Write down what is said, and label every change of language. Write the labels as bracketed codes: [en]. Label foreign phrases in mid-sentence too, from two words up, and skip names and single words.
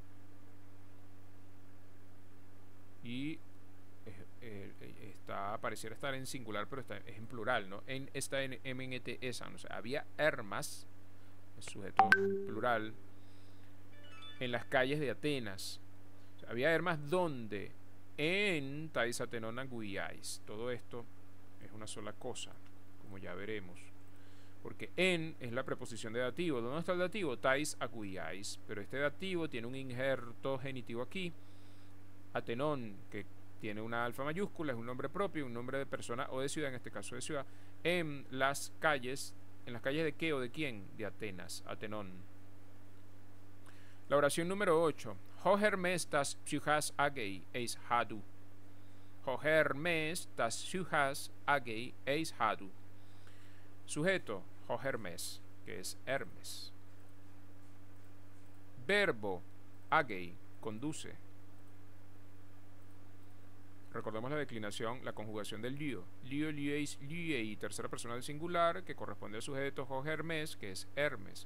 [es] Y pareciera estar en singular, pero es en plural, ¿no? Está en MNT esan, o sea, había Hermas, el sujeto plural, en las calles de Atenas. O sea, había hermas donde [el] ἐν ταῖς Ἀθηνῶν ἀγυιαῖς. [es] Todo esto es una sola cosa, como ya veremos, porque en es la preposición de dativo. ¿Dónde está el dativo? [el] Ταῖς ἀγυιαῖς. [es] Pero este dativo tiene un injerto genitivo aquí, Atenón, que tiene una alfa mayúscula, es un nombre propio, un nombre de persona o de ciudad, en este caso de ciudad, en las calles de qué o de quién, de Atenas, Atenón. La oración número 8. [el] Ὁ Ἑρμῆς τὰς ψυχὰς ἄγει εἰς Ἅιδου. Ὁ Ἑρμῆς τὰς ψυχὰς ἄγει εἰς Ἅιδου. [es] Sujeto, Ho Hermes, que es Hermes. Verbo, agei, conduce. Recordemos la declinación, la conjugación del lío. [el] Λύω, λύεις, λύει, [es] tercera persona del singular, que corresponde al sujeto Ho Hermes, que es Hermes.